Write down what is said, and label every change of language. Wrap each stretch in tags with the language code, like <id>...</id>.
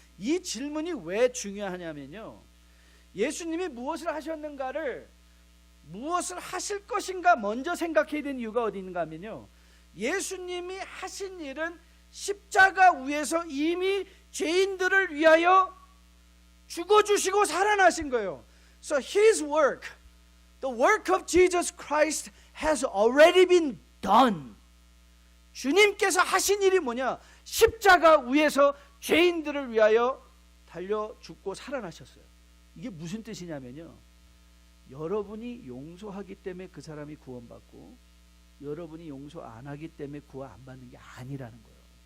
<ko>이 질문이 왜 중요하냐면요, 예수님이 무엇을 하셨는가를, 무엇을 하실 것인가 먼저 생각해야 되는 이유가 어디 있는가 하면요, 예수님이 하신 일은 십자가 위에서 이미 죄인들을 위하여 죽어주시고 살아나신 거예요.</ko> <en>So His work, the work of Jesus Christ has already been done.</en> <ko>주님께서 하신 일이 뭐냐? 십자가 위에서 죄인들을 위하여 달려 죽고 살아나셨어요. 이게 무슨 뜻이냐면요, 여러분이 용서하기 때문에 그 사람이 구원받고 여러분이 용서 안 하기 때문에 구원 안 받는 게 아니라는 거예요.</ko>